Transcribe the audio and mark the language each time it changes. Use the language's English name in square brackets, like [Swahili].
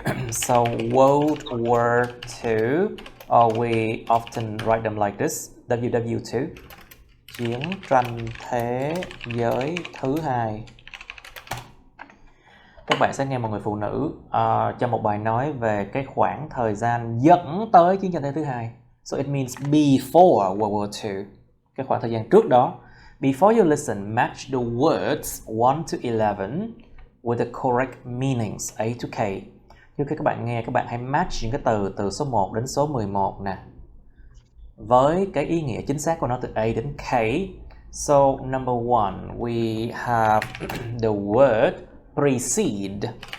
[English] So World War II, or we often write them like this, WW2, [Vietnamese] chiến tranh thế giới thứ hai. Các bạn sẽ nghe một người phụ nữ cho một bài nói về cái khoảng thời gian dẫn tới chiến tranh thế thứ hai. [English] So it means before World War II, [Vietnamese] cái khoảng thời gian trước đó. [English] Before you listen, match the words 1 to 11 with the correct meanings A to K. [Vietnamese] Trước khi các bạn nghe, các bạn hãy match những cái từ số 1 đến số 11 nè, với cái ý nghĩa chính xác của nó từ A đến K. [English] So number 1, we have the word precede.